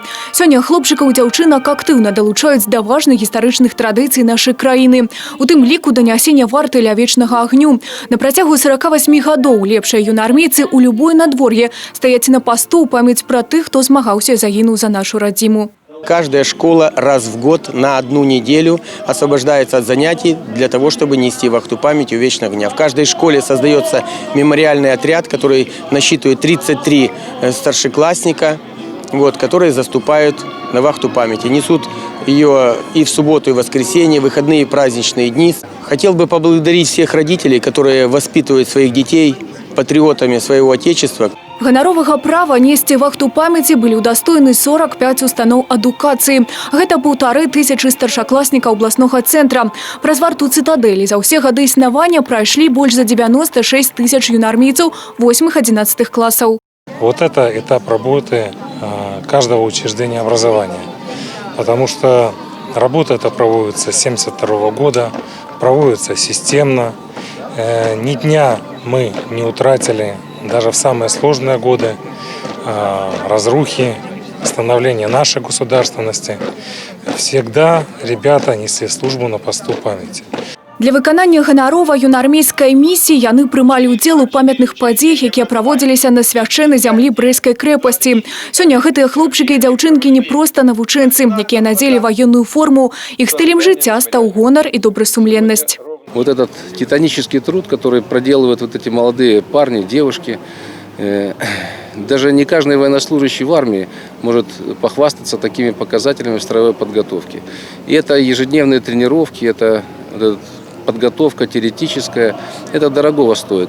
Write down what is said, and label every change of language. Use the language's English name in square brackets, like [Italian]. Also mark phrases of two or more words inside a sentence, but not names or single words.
[Belarusian] Сёння хлопчыкаў і дзяўчынак актыўна далучаюць да важных гістарычных традыцый нашай краіны. У тым ліку данясення варты ля вечнага агню. На працягу 48 гадоў лепшыя юнаармейцы ў любое надвор'е стаяць на пасту ў памяць пра тых, хто змагаўся і загінуў за нашу радзіму. [Russian] Каждая школа раз в год на одну неделю освобождается от занятий для того, чтобы нести вахту памяти у вечного огня. В каждой школе создается мемориальный отряд, который насчитывает 33 старшеклассника, которые заступают на вахту памяти. Несут ее и в субботу, и в воскресенье, выходные и праздничные дни. Хотел бы поблагодарить всех родителей, которые воспитывают своих детей патриотами своего отечества. [Belarusian] Ганаровага права несці вахту памяці былі ўдастоены 45 устаноў адукацыі. Гэта 1500 старшакласнікаў абласнога цэнтра. Праз варту цытадэлі за ўсе гады існавання прайшлі больш за 96 тысяч юнаармейцаў 8-11 классов. [Russian] Вот это этап работы каждого учреждения образования. Потому что работа эта проводится с 1972 года, проводится системно. Ни дня мы не утратили, даже в самые сложные годы, разрухи, становления нашей государственности. Всегда ребята несли службу на посту памяти. [Belarusian] Для выканання ганарова юнаармейскай місіі яны прымалі ўдзел у памятных падзеях, якія праводзіліся на свяшчэннай зямлі Брэсцкай крэпасці. Сёння гэтыя хлопчыкі і дзяўчынкі не проста навучэнцы, якія надзелі ваенную форму. Іх стылем жыцця стаў гонар і добрасумленнасць. [Russian] Вот этот титанический труд, который проделывают вот эти молодые парни, девушки, даже не каждый военнослужащий в армии может похвастаться такими показателями в строевой подготовке. И это ежедневные тренировки, это подготовка теоретическая, это дорогого стоит.